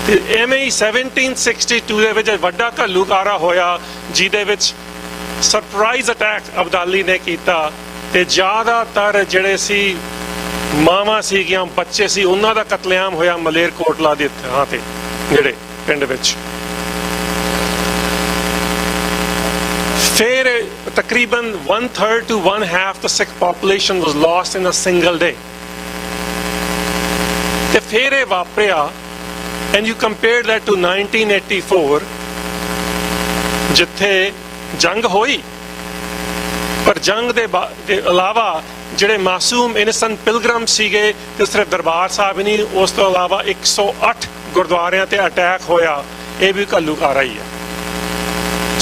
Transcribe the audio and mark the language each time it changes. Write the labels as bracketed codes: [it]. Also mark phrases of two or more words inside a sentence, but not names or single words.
[pa] ਤੇ ਐਵੇਂ ਹੀ 1762 ਦੇ ਵਿੱਚ ਵੱਡਾ ਘੱਲੂਘਾਰਾ ਹੋਇਆ, ਜਿਹਦੇ ਵਿੱਚ [en] surprise attack [pa] ਅਬਦਾਲੀ ਨੇ ਕੀਤਾ, ਤੇ ਜ਼ਿਆਦਾਤਰ ਜਿਹੜੇ ਸੀ ਮਾਵਾਂ ਸੀਗੀਆਂ, ਬੱਚੇ ਸੀ, ਉਹਨਾਂ ਦਾ ਕਤਲੇਆਮ ਹੋਇਆ ਮਲੇਰਕੋਟਲਾ ਦੇ ਥਾਂ ਤੇ, ਜਿਹੜੇ ਪਿੰਡ ਵਿੱਚ। ਫਿਰ ਤਕਰੀਬਨ [en] 1/3 to 1/2 the Sikh population was lost in a single day. [pa] ਤੇ ਫਿਰ ਇਹ ਵਾਪਰਿਆ, [en] and you compare that to 1984 [pa] ਜਿੱਥੇ ਜੰਗ ਹੋਈ, ਪਰ ਜੰਗ ਦੇ ਇਲਾਵਾ ਜਿਹੜੇ ਮਾਸੂਮ [en] innocent pilgrim [pa] ਸੀਗੇ ਤੇ ਸਿਰਫ ਦਰਬਾਰ ਸਾਹਿਬ ਨਹੀਂ, ਉਸ ਤੋਂ ਇਲਾਵਾ 108 ਗੁਰਦੁਆਰਿਆਂ ਤੇ ਅਟੈਕ ਹੋਇਆ, ਇਹ ਵੀ ਘੱਲੂਘਾਰਾ ਹੀ ਹੈ।